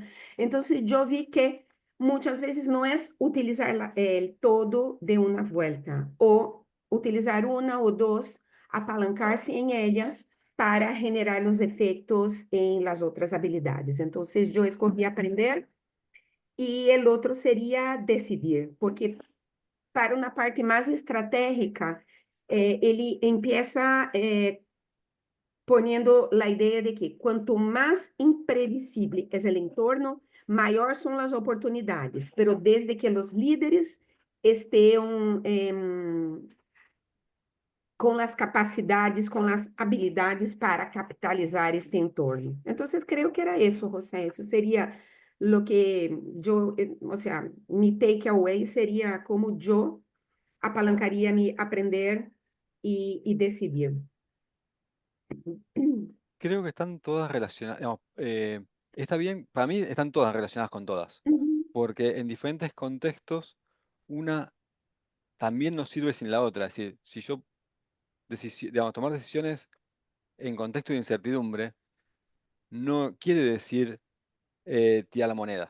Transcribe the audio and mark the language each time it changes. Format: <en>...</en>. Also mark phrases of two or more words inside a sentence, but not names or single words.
<pt>Então, eu vi que muitas vezes não é utilizar todo de uma volta, ou utilizar uma ou duas, apalancar-se em elas para generar os efeitos em las outras habilidades. Então, eu escolhi aprender e o outro seria decidir, porque para uma parte mais estratégica, ele</pt> <es>empieza poniendo la idea de que cuanto más imprevisible es el entorno, mayor son las oportunidades, pero desde que los líderes estén</es> <pt>com as capacidades, com as habilidades para capitalizar este entorno. Então, creio que era isso, José. Isso seria</pt> <es>lo que</es> <pt>eu,</pt> <es>o sea, mi</es> <pt>takeaway seria como eu apalancaria mi aprender e decidir.</pt> <es>Creo que están todas relacionadas. Digamos, está bien, para mí están todas relacionadas con todas, porque en diferentes contextos una también nos sirve sin la otra. Es decir, si yo digamos, tomar decisiones en contexto de incertidumbre no quiere decir tirar la moneda.</es>